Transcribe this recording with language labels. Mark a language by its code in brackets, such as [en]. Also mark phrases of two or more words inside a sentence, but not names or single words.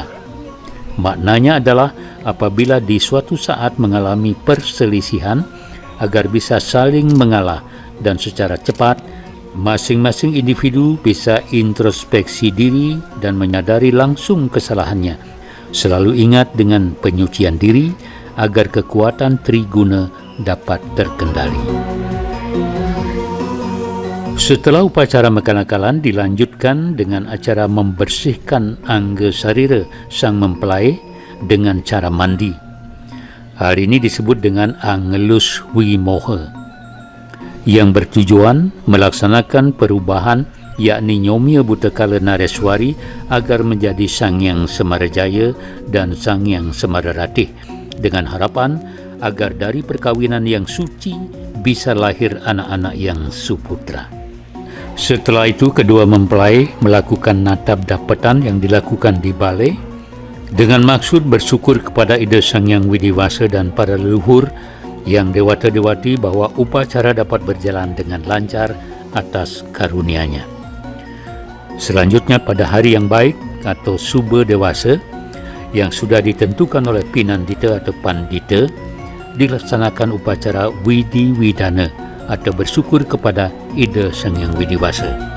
[id] Maknanya adalah apabila di suatu saat mengalami perselisihan, agar bisa saling mengalah dan secara cepat masing-masing individu bisa introspeksi diri dan menyadari langsung kesalahannya. Selalu ingat dengan penyucian diri agar kekuatan Triguna dapat terkendali. Setelah upacara mekanakalan dilanjutkan dengan acara membersihkan angga sarira sang mempelai dengan cara mandi. Hal ini disebut dengan Angelus Wimoha, yang bertujuan melaksanakan perubahan, yakni Nyomya Butakala Nareswari agar menjadi Sangyang Semarajaya dan Sangyang Semararatih, dengan harapan agar dari perkawinan yang suci bisa lahir anak-anak yang suputra. Setelah itu kedua mempelai melakukan natap dapatan yang dilakukan di balai dengan maksud bersyukur kepada Ida Sangyang Widiwasa dan para leluhur yang dewata-dewati bahwa upacara dapat berjalan dengan lancar atas karunia-Nya. Selanjutnya pada hari yang baik atau Suba Dewasa yang sudah ditentukan oleh Pinandita atau Pandita, dilaksanakan upacara Widi Widana atau bersyukur kepada Ida Sangyang Widiwasa.